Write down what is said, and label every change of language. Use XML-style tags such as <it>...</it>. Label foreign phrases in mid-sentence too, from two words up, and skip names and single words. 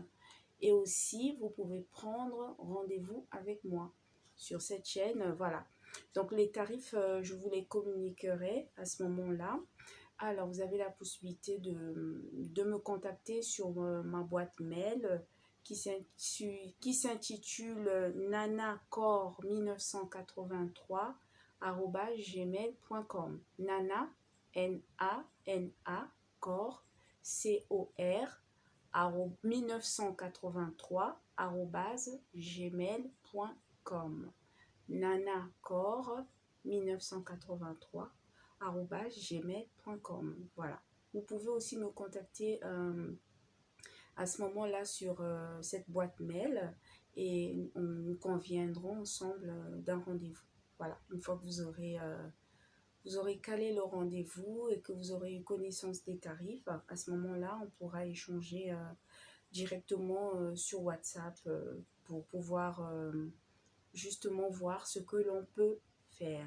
<fr>Et aussi, vous pouvez prendre rendez-vous avec moi sur cette chaîne. Voilà. Donc, les tarifs, je vous les communiquerai à ce moment-là. Alors, vous avez la possibilité de me contacter sur ma boîte mail qui s'intitule nanacor1983@gmail.com. Nana, N-A-N-A, cor, C-O-R, 1983@gmail.com. nanacor 1983@gmail.com. Voilà. Vous pouvez aussi me contacter à ce moment-là sur cette boîte mail et nous conviendrons ensemble d'un rendez-vous. Voilà. Une fois que vous aurez calé le rendez-vous et que vous aurez eu connaissance des tarifs, à ce moment-là, on pourra échanger directement sur WhatsApp pour pouvoir justement voir ce que l'on peut faire.</fr>